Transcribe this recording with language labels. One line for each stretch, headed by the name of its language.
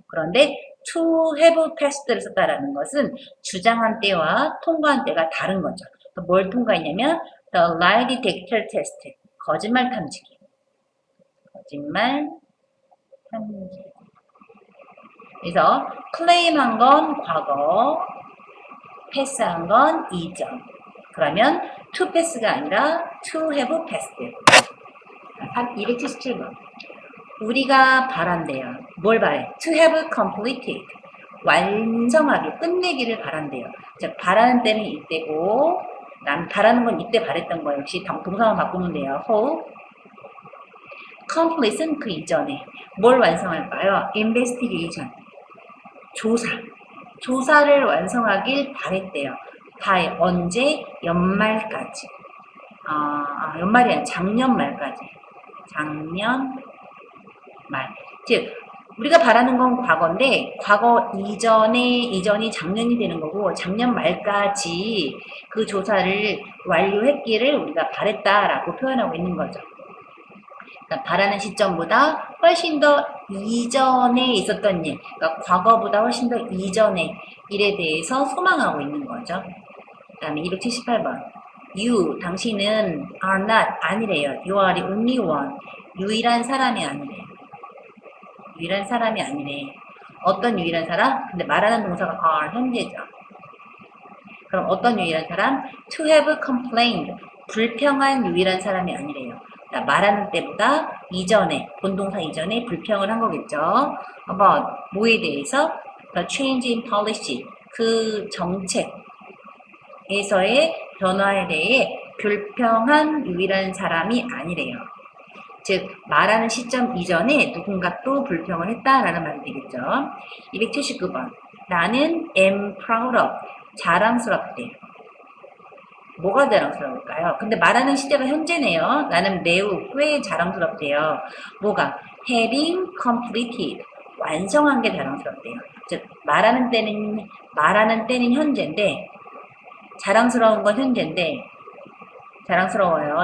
Korean: 그런데 to have passed를 썼다라는 것은 주장한 때와 통과한 때가 다른 거죠. 뭘 통과했냐면
English: the lie detector test,
Korean: 거짓말 탐지기. 거짓말 탐지기. 그래서 claim한 건 과거, 패스한 건 이전. 그러면 to pass가 아니라
English: to have passed.
Korean: 277번. 우리가 바란대요. 뭘 바래?
English: To have completed.
Korean: 완성하게, 끝내기를 바란대요. 즉, 바라는 때는 이때고, 난 바라는 건 이때 바랬던 거예요. 역시 동사만 바꾸면 돼요. hope. complete은 그 이전에. 뭘 완성할까요? investigation. 조사. 조사를 완성하길 바랬대요. 다에 언제? 연말까지. 연말이 아니라 작년 말까지. 작년 말. 즉, 우리가 바라는 건 과거인데, 과거 이전이 작년이 되는 거고, 작년 말까지 그 조사를 완료했기를 우리가 바랬다라고 표현하고 있는 거죠. 그러니까 바라는 시점보다 훨씬 더 이전에 있었던 일, 그러니까 과거보다 훨씬 더 이전의 일에 대해서 소망하고 있는 거죠. 그 다음에 278번.
English: You,
Korean: 당신은
English: are not,
Korean: 아니래요.
English: You are the only one.
Korean: 유일한 사람이 아니래요. 유일한 사람이 아니래. 어떤 유일한 사람? 근데 말하는 동사가 are, 현재죠. 그럼 어떤 유일한 사람?
English: To have complained.
Korean: 불평한 유일한 사람이 아니래요. 그러니까 말하는 때보다 이전에, 본동사 이전에 불평을 한 거겠죠. about 뭐에 대해서?
English: The change in policy.
Korean: 그 정책에서의 변화에 대해 불평한 유일한 사람이 아니래요. 즉, 말하는 시점 이전에 누군가 또 불평을 했다라는 말이 되겠죠. 279번. 나는
English: am proud of.
Korean: 자랑스럽대. 뭐가 자랑스러울까요? 근데 말하는 시제가 현재네요. 나는 매우 꽤 자랑스럽대요. 뭐가?
English: having completed.
Korean: 완성한 게 자랑스럽대요. 즉, 말하는 때는 현재인데, 자랑스러운 건 현재인데, 자랑스러워요.